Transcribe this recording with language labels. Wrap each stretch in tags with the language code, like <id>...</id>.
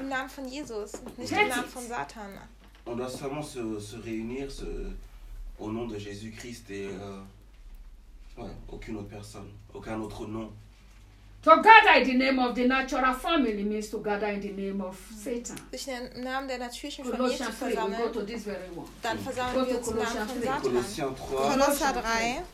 <de>Im Namen von Jesus, nicht im Namen von Satan.</de> <fr>On doit seulement se réunir au nom de Jésus-Christ et aucune autre personne, aucun autre nom.</fr> <en>To gather in the name of the natural family means to gather in the name of Satan.</en> <de>Sich im Namen der natürlichen Familie zu versammeln.</de> <en>Go to this very one.</en> <de>Dann versammeln wir uns im Namen von Satan.</de>